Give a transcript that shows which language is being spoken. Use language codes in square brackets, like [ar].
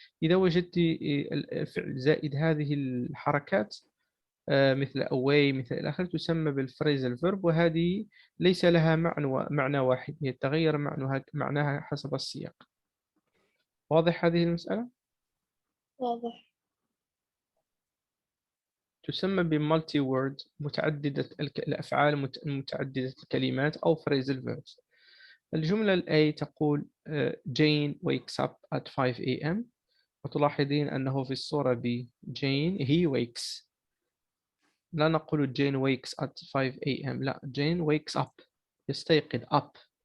[ar] إذا وجدت الفعل زائد هذه الحركات مثل away مثل الآخر تسمى بالphrasal verb، وهذه ليس لها معنى واحد، هي تغير معناها حسب السياق. واضح هذه المسألة؟ واضح. تسمى بمالتي وورد متعددة الأفعال متعددة الكلمات أو [en] phrasal verbs. [ar] الجملة الأي تقول [en] Jane wakes up at 5 a.m. [ar] وتلاحظين أنه في الصورة ب Jane [en] he wakes. [ar] لا نقول [en] Jane wakes at 5 a.m. لا Jane wakes up يستيقظ up.